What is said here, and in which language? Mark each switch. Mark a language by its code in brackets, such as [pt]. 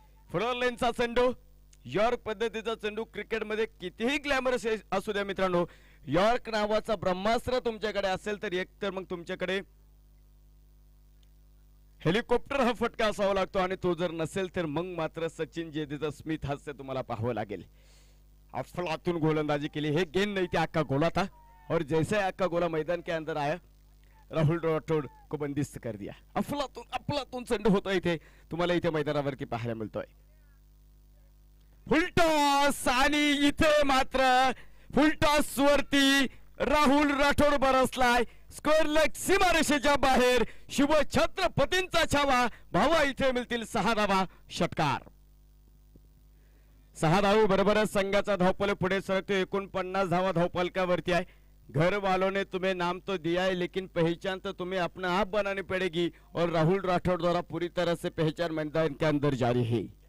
[mr] फुल लेनचा चेंडू, यॉर्क पद्धतीचा चेंडू. क्रिकेटमध्ये कितीही ग्लॅमरस असू द्या मित्रांनो, यॉर्क नावाचा ब्रह्मास्त्र तुमच्याकडे असेल तर एक तर मग तुमच्याकडे हेलिकॉप्टर हा फटका असावा लागतो, आणि तो जर नसेल तर मग मात्र सचिन जेदेचं स्मित हास्य तुम्हाला पाहावं लागेल. अफलातून गोलंदाजी केली, [hi] हे गेंद नहीं थी, आका गोला था और जैसे आका गोला मैदान के अंदर आया राहुल राठोड को बंदिस्त कर दिया. [mr] अफलातून चेंडू होतो इथे तुम्हाला इथे मैदानावरती पाहायला मिळतोय. फुलटॉस आणि इथे मात्र फुलटॉस वरती राहुल राठोड बरसलाय. स्क्वेअर लेग सीमारेषेच्या बाहेर शिव छत्रपतींचा छावा भावा इथे मिळतील 6 धावा षटकार 6 धावे बरोबरच संघाचा धावपल पुढे सरकतो 49 धावा धावपलकावरती आहे [hi] घर वालों ने तुम्हें नाम तो दिया है लेकिन पहचान तो तुम्हें अपना आप बनानी पड़ेगी और राहुल राठौड़ द्वारा पूरी तरह से पहचान मैदान के अंदर जारी है